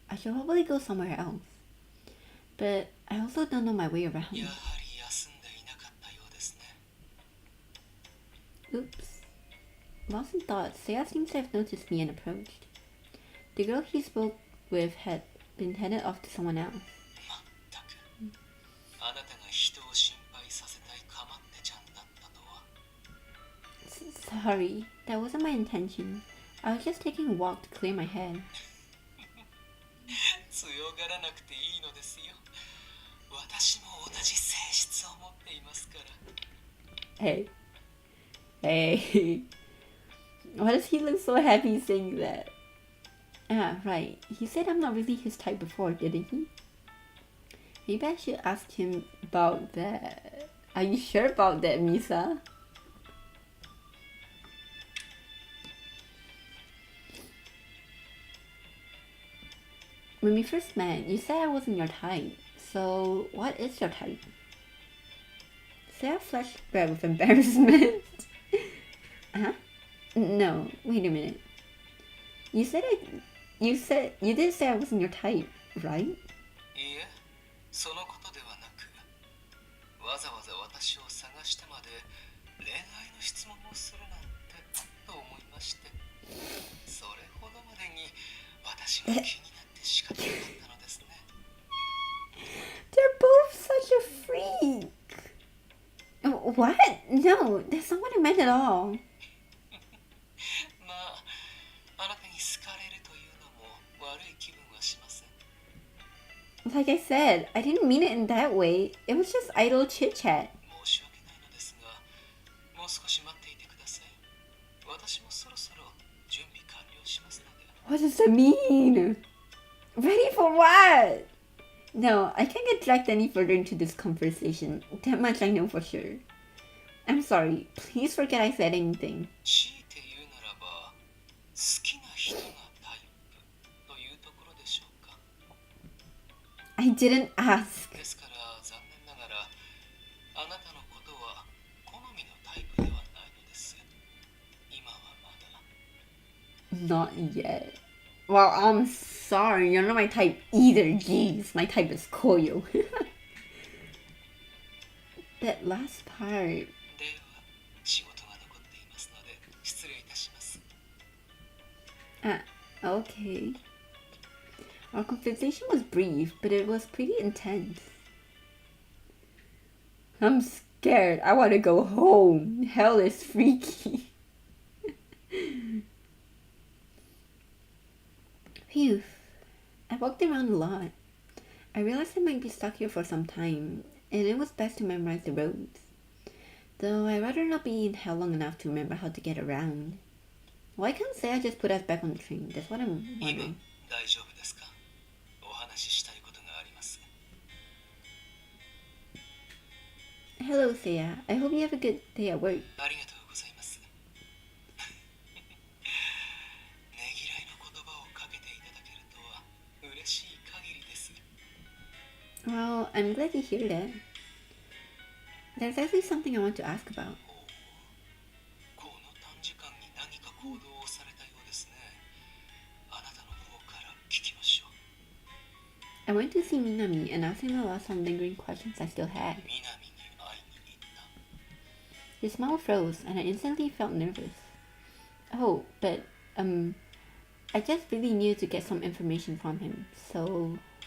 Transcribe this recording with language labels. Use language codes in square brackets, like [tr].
[en] I should probably go somewhere else. But I also don't know my way around. [ja] やはり休んでいなかったようですね。 [en] Oops. Lost in thought, Seiya seems to have noticed me and approached. The girl he spoke with had been headed off to someone else. [ja] まったく。あなたが人を心配させたいかまってちゃんだったとは。 [en] sorry. That wasn't my intention. I was just taking a walk to clear my head. [ja] 強がらなくていいのですよ。私も同じ性質を持っていますから。 [en] Hey. Hey. Why does he look so happy saying that? Ah, right. He said I'm not really his type before, didn't he? Maybe I should ask him about that. Are you sure about that, Misa? When we first met, you said I wasn't your type. So, what is your type? Sarah flushed red with embarrassment. Huh? No, wait a minute. You did say I wasn't your type, right? [ja] いいえ、そのことではなく、わざわざ私を探してまで恋愛の質問をするなんてと思いまして、それほどまでに私が気になって仕方なかったのですね。 [en] They're both such a freak. What? No, that's not what I meant at all. [ja] まあ、あなたに好かれるというのも悪い気分はしません。 [en] Like I said, I didn't mean it in that way. It was just idle chit chat. [ja] 申し訳ないのですが、もう少し待っていてください。私もそろそろ準備完了しますので。 [en] What does that mean? Ready for what? No, I can't get dragged any further into this conversation. That much I know for sure. I'm sorry. Please forget I said anything. [ja] 強いて言うならば、好きな人がタイプというところでしょうか。 [en] I didn't ask. [ja] ですから残念ながら、あなたのことは好みのタイプではないのです。今はまだ。 [en] Not yet. Well, I'm sorry. You're not my type either. Jeez, my type is Koyo. That last part. [ja] では、仕事が残っていますので、失礼いたします。 [en] Okay. Our conversation was brief, but it was pretty intense. I'm scared. I want to go home. Hell is freaky. Phew. I walked around a lot. I realized I might be stuck here for some time, and it was best to memorize the roads. Though I'd rather not be in hell long enough to remember how to get around. Why can't Saya just put us back on the train? That's what I'm [ja] 今 [en] wondering. [ja] 大丈夫ですか？お話ししたいことがあります。 [en] Hello, Saya. I hope you have a good day at work. [ja] ありがとうございます。ねぎらいの言葉をかけていただけるとは嬉しい限りです。 [en] Well, I'm glad to hear that. There's actually something I want to ask about. [ja] この短時間に何か行動をされたようですね。あなたの方から聞きましょう。 [en] I went to see Minami and asked him about some lingering questions I still had. [ja] 南に会いに行った。 [en] His smile froze and I instantly felt nervous. Oh, but, I just really needed to get some information from him, so,